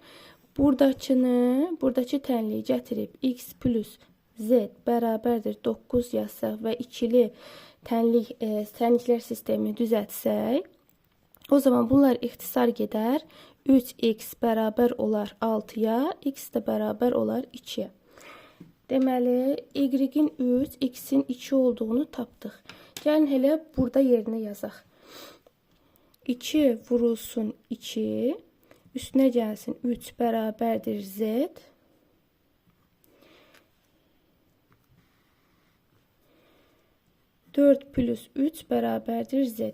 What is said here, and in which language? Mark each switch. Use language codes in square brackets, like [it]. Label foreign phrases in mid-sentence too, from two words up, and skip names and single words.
[az] Buradakı tənliyi gətirib x plus z bərabərdir 9 yazsaq və ikili tənliklər sistemini düzəltsək, o zaman bunlar ixtisar gedər. 3x bərabər olar 6-ya, x də bərabər olar 2-yə. Deməli, y-in 3, x-in 2 olduğunu tapdıq. Gəlin elə burada yerinə yazaq. 2 vurulsun 2, üstünə gəlsin 3 bərabərdir z. 4 plus 3 bərabərdir z.